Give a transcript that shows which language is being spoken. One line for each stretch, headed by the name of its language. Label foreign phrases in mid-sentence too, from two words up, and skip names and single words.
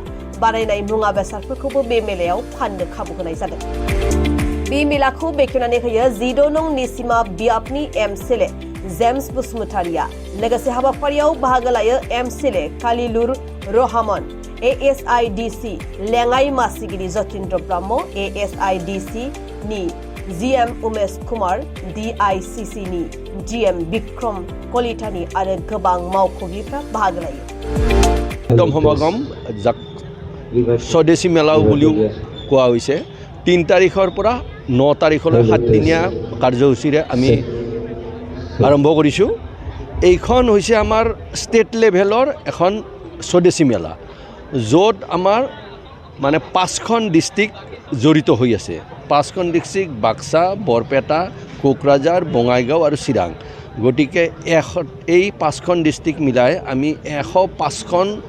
Bodo: बानायनाय मुवा बेसादफोरखौबो बे मेलायाव फाननो खाबु होनाय जादों बे मेलाखौ बेखेवनानै होयो 14 नं निसिमा बियाबनि एमसिले जेम्स बसुमतारिया लोगोसे हाबाफारियाव बाहागो लायो एमसिले कालिलुर रहमान एएसआईडीसी लेङाइ मासिगिरि जतीन्द्र ब्रह्म एएसआईडीसी नि जीएम उमेश कुमार डीआईसीसी नि जीएम विक्रम कलितानि आरो गोबां मावख'गिरिफ्रा बाहागो लायो
Assamese: একদম সমাগম স্বদেশী মেলা বুলিও কোৱা হৈছে 3 তাৰিখৰ পৰা 9 তাৰিখলৈ 7 দিনীয়া কাৰ্যসূচীৰে আমি আৰম্ভ কৰিছোঁ এইখন হৈছে আমাৰ
English: state level
Assamese: এখন স্বদেশী মেলা য'ত আমাৰ মানে 5খন ডিস্ট্ৰিক্ট জড়িত হৈ আছে 5খন ডিস্ট্ৰিক্ট বাক্সা বৰপেটা কোকৰাঝাৰ বঙাইগাঁও আৰু চিৰাং গটিকে এই 5খন ডিস্ট্ৰিক্ট মিলাই আমি 105খন